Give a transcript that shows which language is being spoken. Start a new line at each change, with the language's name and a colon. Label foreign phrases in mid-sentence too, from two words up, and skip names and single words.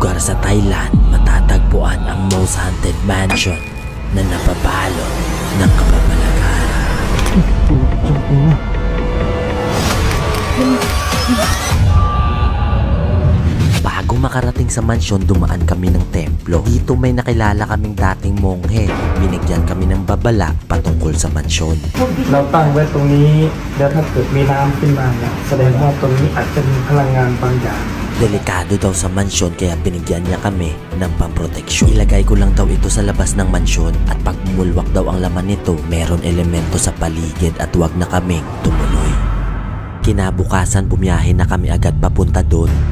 Filipino: Sa Thailand, matatagpuan ang
English: most haunted mansion
Filipino: na napabalot ng kababalaghan. Bago makarating sa mansyon, dumaan kami ng templo. Dito may nakilala kaming dating monghe. Binigyan kami ng babala patungkol sa mansyon.
Thai: เราตั้งไว้ตรงนี้แล้วถ้าเกิดมีน้ำขึ้นมาเนี่ยแสดงว่าตรงนี้อาจจะมีพลังงานบางอย่าง
Filipino: Delikado daw sa mansyon kaya binigyan niya kami ng pamproteksyon. Ilagay ko lang daw ito sa labas ng mansyon at pag bumulwak daw ang laman nito, meron elemento sa paligid at wag na kaming tumuloy. Kinabukasan bumiyahe na kami agad papunta doon.